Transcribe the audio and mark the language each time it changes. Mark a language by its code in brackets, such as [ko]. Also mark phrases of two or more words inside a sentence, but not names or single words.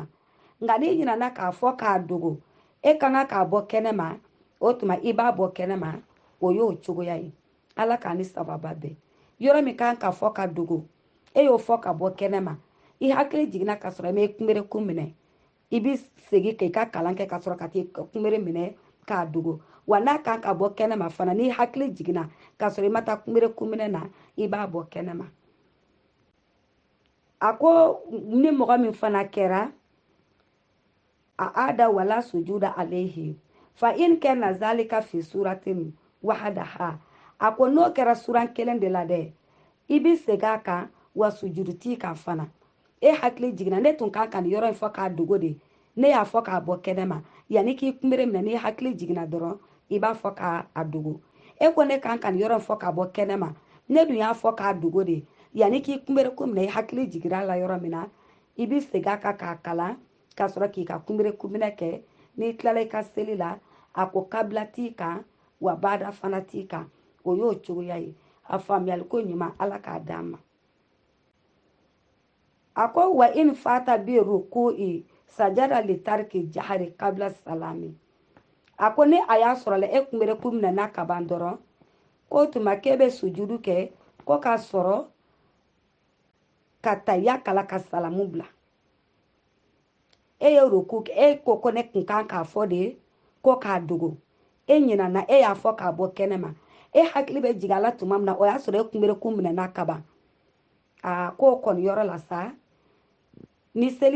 [bm] nka n'i ɲinɛna k'a fɔ k'a dogo e ka kan k'a bɔ kɛnɛma o tuma i b'a bɔ kɛnɛma o y'o cogoya ye ala k'a ni sababa bɛn yɔrɔ min kan ka fɔ ka dogo e y'o fɔ ka bɔ kɛnɛma i hakili jiginna ka sɔrɔ i ma kunberekun minɛ i bɛ segin k'i ka kalan kɛ ka sɔrɔ ka t'i kunbere minɛ k'a dogo wa n'a kan ka bɔ kɛnɛma fana n'i hakili jiginna ka sɔrɔ i ma taa kunberekun minɛ na i b'a bɔ kɛnɛma a ko ni mɔgɔ min fana kɛra a ada [ar] ولا سجود عليه فإن كان ذلك في سورة وحدها [bm] a ko n'o kɛra suran kelen de la dɛ i bɛ segin a kan wa sujudu t'i kan fana e hakili jiginna ne tun kan ka nin yɔrɔ in fɔ k'a dogo de ne y'a fɔ k'a bɔ kɛnɛma yanni k'i kunbere minɛ n'i hakili jiginna dɔrɔn i b'a fɔ k'a dogo e ko ne kan ka nin yɔrɔ in fɔ k'a bɔ kɛnɛma ne dun y'a fɔ k'a dogo de yanni k'i kunberekun minɛ i hakili jiginra la yɔrɔ min na i bɛ segin a kan k'a kalan ka sɔrɔ k'i ka kunberekun minɛ kɛ n'i tilala i ka seli la a ko kabila t'i kan wa bada fana t'i kan o y'o cogoya ye a faamuyali ko ɲuman ala k'a d'an ma a ko [ar] وإن فاته بركوع سجد لترك الجهر قبل [bm] salami a ko ni a y'a sɔrɔ la e kunberekun minɛ n'a ka ban dɔrɔn ko tuma k'e bɛ sujudu kɛ ko k'a sɔrɔ ka tayya kala ka salamu bila e ye ruku e ko ne kun kan k'a fɔ de ko k'a dogo e ɲinana e y'a fɔ k'a bɔ kɛnɛma e hakili bɛ jigin a la tuma min na o y'a sɔrɔ e kunberekun minɛ n'a ka ban k'o kɔni yɔrɔ la sa ni seli